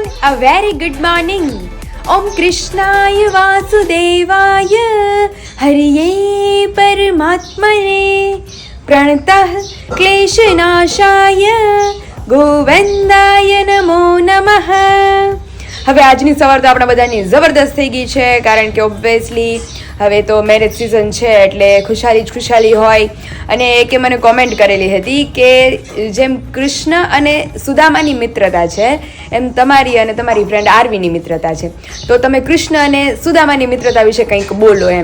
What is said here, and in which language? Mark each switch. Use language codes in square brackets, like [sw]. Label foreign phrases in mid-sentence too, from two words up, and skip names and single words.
[en] A very good morning. [sa] ॐ कृष्णाय वासुदेवाय हरये परमात्मने प्रणतः क्लेशनाशाय गोविन्दाय नमो नमः. [gu] હવે આજની સવાર તો આપણા બધાની જબરદસ્ત થઈ ગઈ છે, કારણ કે ઓબ્વિયસલી હવે તો [en] marriage season [gu] છે એટલે ખુશાલી જ ખુશાલી હોય. અને એકે મને કોમેન્ટ કરેલી હતી કે જેમ કૃષ્ણ અને સુદામાની મિત્રતા છે એમ તમારી અને તમારી ફ્રેન્ડ આરવીની મિત્રતા છે, તો તમે કૃષ્ણ અને સુદામાની મિત્રતા વિશે કંઈક બોલો એમ.